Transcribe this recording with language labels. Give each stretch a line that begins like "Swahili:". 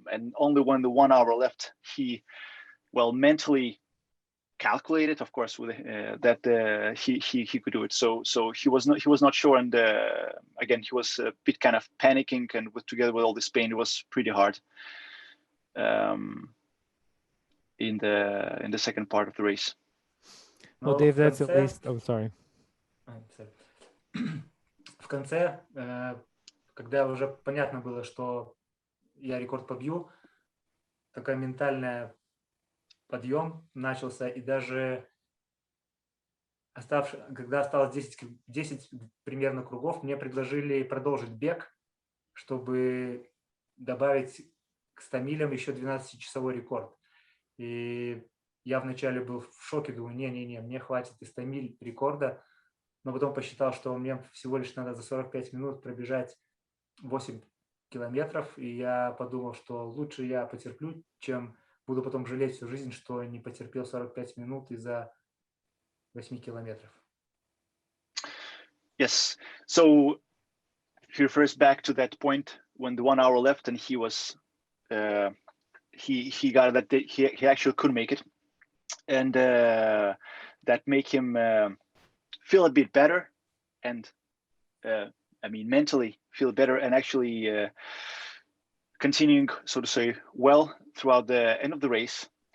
English: And only when the 1 hour left, he, well, mentally calculated, of course, with that he could do it. So he was not sure, and again, he was a bit kind of panicking, and together with all this pain, it was pretty hard in the second part of the race. Well, Dave, that's at least. Oh, sorry.
Russian: В конце, когда уже понятно было, что я рекорд побью, такой ментальный подъем начался, и даже когда осталось 10 примерно кругов, мне предложили продолжить бег, чтобы добавить к 100 милям еще 12-часовой рекорд. И я вначале был в шоке, думаю, не, мне хватит и 100 миль рекорда, но потом посчитал, что мне всего лишь надо за 45 минут пробежать 8 километров, и я подумал, что лучше я потерплю, чем буду потом жалеть всю жизнь, что не потерпел 45 минут из-за 8 километров.
English: Yes, so he refers back to that point when the 1 hour left, and he was he got that he actually could make it, and that make him feel a bit better, and mentally feel better, and actually continuing, so to say, well throughout the end of the race.